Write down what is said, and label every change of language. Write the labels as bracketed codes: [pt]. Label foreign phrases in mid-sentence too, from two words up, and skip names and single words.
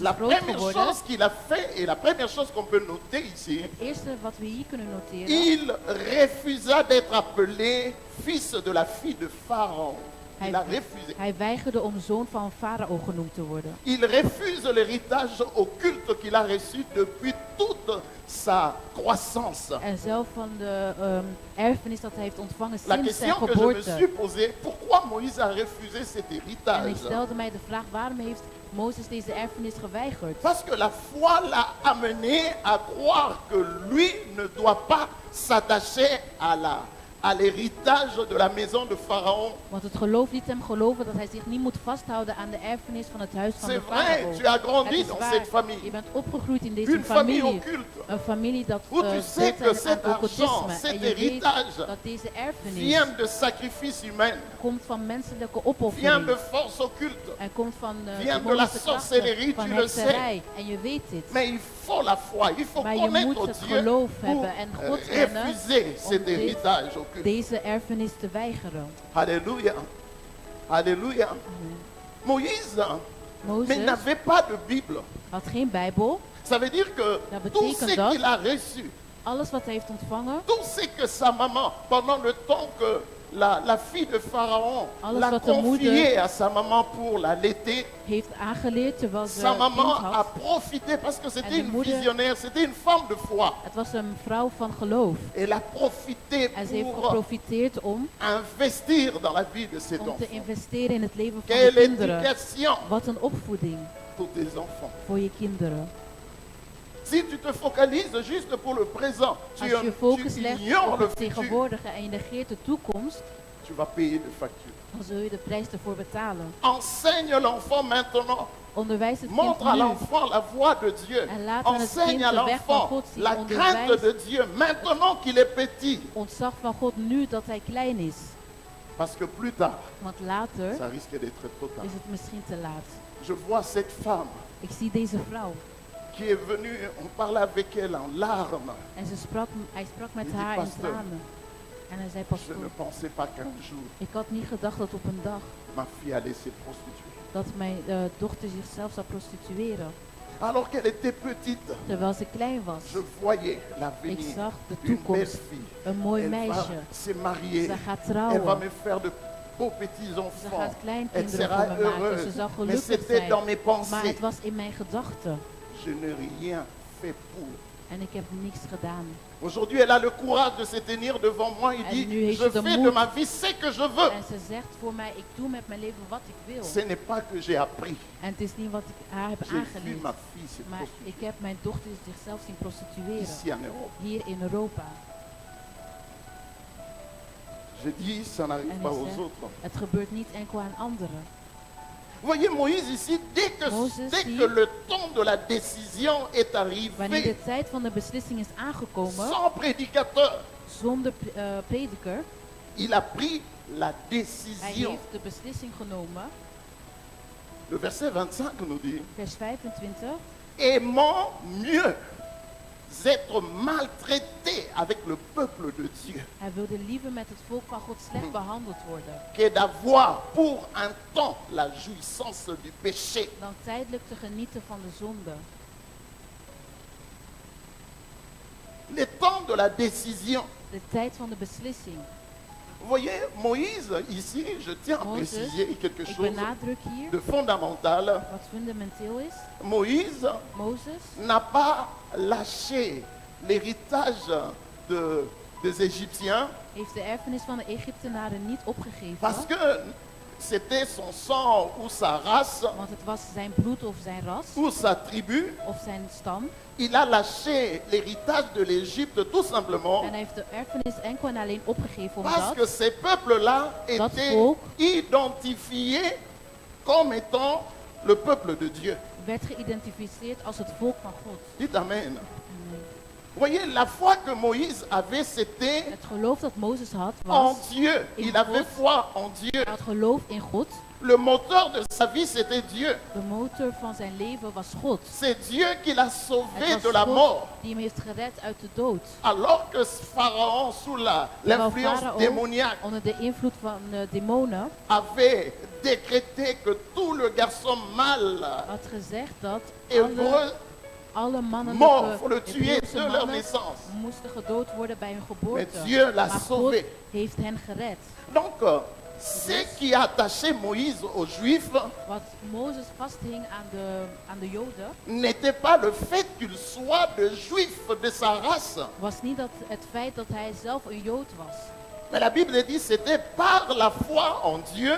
[fr] La [nl] groot [fr] première [nl] geworden. [fr] chose qu'il a fait et la première chose qu'on peut noter ici, [nl] Het eerste wat we hier kunnen noteren. [fr] il refusa d'être appelé fils de la fille de Pharaon. Il a refusé. [nl] Hij weigerde om zoon van Farao genoemd te worden. [fr] Il refuse l'héritage occulte qu'il a reçu depuis toute sa croissance. [nl] En zelf van de erfenis dat hij heeft ontvangen [fr] La [nl] sinds zijn [fr] question que je me [nl] geboorte. [fr] suis posée, pourquoi Moïse a refusé cet [nl] En ik [fr] héritage? [nl] stelde mij de vraag, waarom heeft Mozes deze erfenis geweigerd? [fr] Parce que la foi l'a amené à croire que lui ne doit pas s'attacher à l'héritage de la maison de Pharaon. [nl] Want het geloof liet hem geloven dat hij zich niet moet vasthouden aan de erfenis van het huis van [fr] C'est [nl] de [fr] vrai, [nl] farao. [fr] tu as [nl] Het [fr] grandi [nl] is [fr] dans [nl] waar, [fr] cette famille. [nl] je bent opgegroeid in deze [fr] Une famille [nl] familie. [fr] occulte. [nl] Een familie dat [fr] Où tu sais [nl] doet [fr] que [nl] aan [fr] cet argent, [nl] occultisme. [fr] cet [nl] En je weet [fr] héritage [nl] dat deze erfenis [fr] vient de sacrifices humains, [nl] komt van menselijke [fr] vient [nl] opoffering. [fr] de forces occultes. [nl] En komt van [fr] vient de la [nl] demonische [fr] sorcellerie, [nl] krachten, van [fr] tu le sais. [nl] hekserij. En je weet dit. [fr] Mais il faut la foi, il faut [nl] Maar je [fr] connaître [nl] moet het [fr] Dieu [nl] geloof [fr] pour [nl] hebben en God kennen [fr] refuser cet [nl] dit- [fr] héritage occulte. [nl] Deze erfenis te weigeren. [fr] Alléluia. Alléluia. Moïse, mais [nl] Mozes [fr] n'avait pas de Bible. [nl] had geen Bijbel. [fr] Ça veut dire que [nl] Dat [fr] tout [nl] betekent [fr] ce [nl] dat- [fr] qu'il a reçu, [nl] Alles wat hij heeft ontvangen, [fr] tout ce que sa maman, pendant le temps que la fille de Pharaon [nl] Alles [fr] l'a [nl] wat de [fr] confié [nl] moeder- [fr] à sa maman pour l'allaiter, [nl] heeft aangeleerd terwijl ze [fr] sa [nl] een kind [fr] maman a [nl] had. [fr] profité parce que c'était [nl] de [fr] une [nl] moeder- [fr] visionnaire, c'était une femme de foi. [nl] Het was een vrouw van geloof. [fr] Elle a profité [nl] En ze heeft [fr] pour [nl] geprofiteerd om [fr] investir dans la vie de ses [nl] te [fr] enfants. [nl] investeren in het leven van de [fr] Quelle [nl] kinderen. [fr] éducation [nl] Wat een opvoeding [fr] pour tes enfants. [nl] voor je kinderen. [fr] Si tu te focalises juste pour le présent, [nl] Als je focus [fr] tu [nl] legt [fr] ignores [nl] op [fr] le [nl] het [fr] futur, [nl] tegenwoordige en je negeert de toekomst, [fr] tu vas payer de factures. [nl] dan zul je de prijs ervoor betalen. [fr] Enseigne l'enfant maintenant. [nl] Onderwijs het kind [fr] Montre à [nl] nu. [fr] l'enfant la voie de Dieu. [nl] En laat aan het [fr] Enseigne [nl] kind [fr] à [nl] de weg van [fr] l'enfant [nl] God zien. [fr] la crainte [nl] Onderwijs [fr] de Dieu maintenant qu'il est petit. [nl] ontzag van God nu dat hij klein is. [fr] Parce que plus tard, [nl] Want later [fr] ça risque d'être trop tard. [nl] is het misschien te laat. [fr] Je vois cette femme [nl] Ik zie deze vrouw. [fr] qui est venue, on parlait avec elle en larmes. [nl] En hij sprak met [fr] Je dis, [nl] haar in [fr] pasteur, [nl] tranen. En hij zei, [fr] Je [nl] pastoor, [fr] ne pensais pas qu'un jour, [nl] ik had niet gedacht dat op een dag [fr] ma fille allait se prostituer. [nl] dat mijn dochter zichzelf zou prostitueren. [fr] Alors qu'elle était petite, [nl] Terwijl ze klein was. [fr] je voyais [nl] Ik [fr] l'avenir [nl] zag de [fr] d'une belle [nl] toekomst. [fr] fille. [nl] Een mooi [fr] Elle va [nl] meisje. [fr] se marier. [nl] Ze gaat [fr] Elle va [nl] trouwen. [fr] me faire de beaux petits [nl] Ze [fr] enfants. [nl] gaat [fr] Elle [nl] kleinkinderen [fr] sera [nl] voor me maken. Ze [fr] heureuse. [nl] zal [fr] Mais [nl] gelukkig [fr] c'était [nl] zijn. [fr] dans mes [nl] Maar [fr] pensées. [nl] het was in mijn gedachten. [fr] Je n'ai rien fait pour. [nl] En ik heb niks gedaan. [fr] Aujourd'hui, elle a le courage de se tenir devant moi et [nl] En [fr] dit, [nl] nu heeft [fr] je [nl] ze de [fr] fais de [nl] moed. [fr] ma vie ce que je veux. [nl] En ze zegt voor mij, ik doe met mijn leven wat ik wil. [fr] Ce n'est pas que j'ai appris. [nl] En het is niet wat ik haar heb [fr] J'ai vu [nl] aangeleerd. [fr] ma fille se [nl] Maar [fr] prostituer [nl] ik heb mijn dochter zichzelf zien prostitueren. [fr] ici en Europe. [nl] Hier in Europa. [fr] Je dis, ça n'arrive [nl] En [fr] pas [nl] ik [fr] aux [nl] zeg, [fr] autres. [nl] het gebeurt niet enkel aan anderen. [fr] Vous voyez Moïse ici, dès [nl] Moses [fr] que [nl] hier. [fr] le temps de la décision est [nl] Wanneer [fr] arrivé, [nl] de tijd van de beslissing is aangekomen, [fr] sans prédicateur, [nl] zonder prediker, [fr] il a pris la [nl] hij [fr] décision. [nl] heeft de beslissing genomen. [fr] Le verset 25 nous dit, [nl] Vers 25. [fr] aimant mieux être maltraité avec le peuple de Dieu [nl] Hij wilde liever met het volk van God slecht behandeld worden. [fr] que d'avoir pour un temps la jouissance du péché. [nl] Dan tijdelijk te genieten van de zonde. [fr] Le temps de la décision. [nl] De tijd van de beslissing. [fr] Vous voyez, Moïse, ici, je tiens à [nl] Moses, [fr] préciser quelque [nl] ik [fr] chose [nl] benadruk hier [fr] de fondamental. [nl] wat fundamenteel is. [fr] Moïse [nl] Mozes [fr] n'a pas lâché l'héritage des Égyptiens [nl] heeft de erfenis van de Egyptenaren niet opgegeven. [fr] parce que c'était son sang ou sa race [nl] Want het was zijn bloed of zijn ras [fr] ou sa tribu. [nl] of zijn stam. [fr] Il a lâché l'héritage de l'Égypte tout simplement [nl] En hij heeft de erfenis enkel en alleen opgegeven [fr] parce que [nl] omdat [fr] ces peuples-là [nl] Dat [fr] étaient [nl] volk [fr] identifiés comme étant le peuple de Dieu. [nl] werd geïdentificeerd als het volk van God. [fr] Dites Amen. [nl] Amen. [fr] Voyez, la foi que Moïse avait, c'était [nl] Het geloof dat Mozes had [fr] en [nl] was, [fr] Dieu. Il avait foi en Dieu. [nl] hij had geloof in God. [fr] Le moteur de sa vie, c'était Dieu. [nl] De motor van zijn leven was God. [fr] C'est Dieu qui l'a sauvé [nl] Het [fr] de [nl] was [fr] la [nl] God [fr] mort. [nl] die hem heeft gered uit de dood. [fr] Alors que Pharaon, sous [nl] Terwijl [fr] l'influence [nl] Farao [fr] démoniaque, [nl] onder de invloed van demonen [fr] avait décrété que tout le garçon mâle [nl] had gezegd dat [fr] hébreu [nl] alle mannelijke [fr] mort pour le tuer [nl] Hebreeuwse [fr] de leur [nl] mannen [fr] naissance. [nl] moesten gedood worden bij hun [fr] Mais [nl] geboorte. [fr] Dieu l'a [nl] Maar [fr] sauvé. [nl] God heeft hen gered. [fr] Donc, ce qui a attaché Moïse aux Juifs [nl] Wat Mozes vasthing aan de Joden [fr] n'était pas le fait qu'il soit de Juif de sa race. [nl] was niet het feit dat hij zelf een Jood was. [fr] Mais la Bible dit c'était par la foi en Dieu.